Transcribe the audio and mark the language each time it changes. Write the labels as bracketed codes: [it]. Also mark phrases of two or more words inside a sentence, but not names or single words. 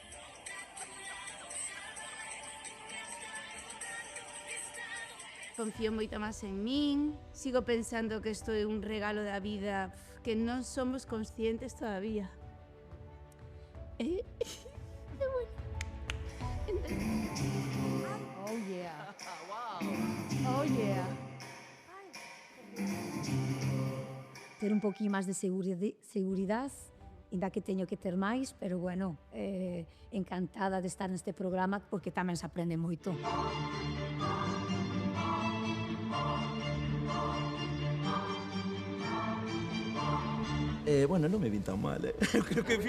[gl] Confío moito máis en min, sigo pensando que isto é un regalo da vida que non somos conscientes todavía. Bueno. [en] Oh yeah. Oh yeah. [gl] Ter un poquinho máis de seguridade, ainda que teño que ter máis, pero bueno, encantada de estar neste programa porque tamén se aprende moito. Bueno, non me vin tan mal, Creo que